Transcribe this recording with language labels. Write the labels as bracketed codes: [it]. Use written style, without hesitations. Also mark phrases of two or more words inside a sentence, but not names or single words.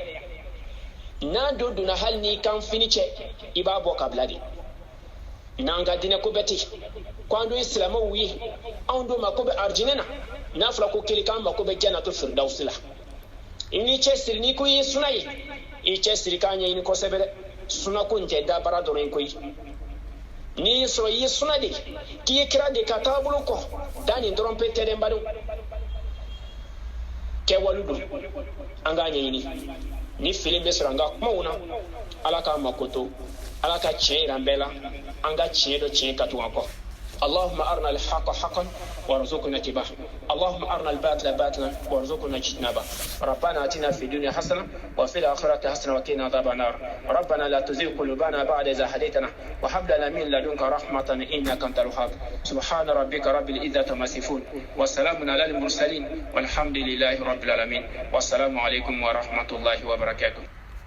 [bm] n'a don donna hali n'i kan fini cɛ i b'a bɔ ka bila de n'an ka diinɛ ko bɛɛ ten ko an don ye silamɛw ye anw don mako bɛ arijinɛ na n'a fɔra ko kelen k'an mako bɛ [ar] جنة الفردوس [bm] la i n'i cɛ siri n'i ko i ye suna ye i cɛ siri k'a ɲɛɲini kosɛbɛ dɛ suna ko in tɛ da baara dɔrɔn ye koyi n'i y'i sɔrɔ i ye suna de k'i ye kira de ka taabolo kɔ da nin dɔrɔn pe tɛ dɛ n badenw kɛwale don an k'a ɲɛɲini ni fili bɛ sɔrɔ an ka kumaw na ala k'a makoto ala ka tiɲɛ yira an bɛɛ la an ka tiɲɛ dɔ tiɲɛ ka tugu an kɔ [ar] اللهم أرنا الحق حقا وارزقنا اتباعه اللهم أرنا الباطل باطلا وارزقنا اجتنابه ربنا آتنا في الدنيا حسنة وفي الآخرة حسنة وقنا عذاب النار ربنا لا تزغ قلوبنا بعد إذ هديتنا وهب لنا من لدنك رحمة إنك أنت الوهاب سبحان ربك رب العزة عما يصفون وسلام على المرسلين والحمد لله رب العالمين والسلام عليكم ورحمة الله وبركاته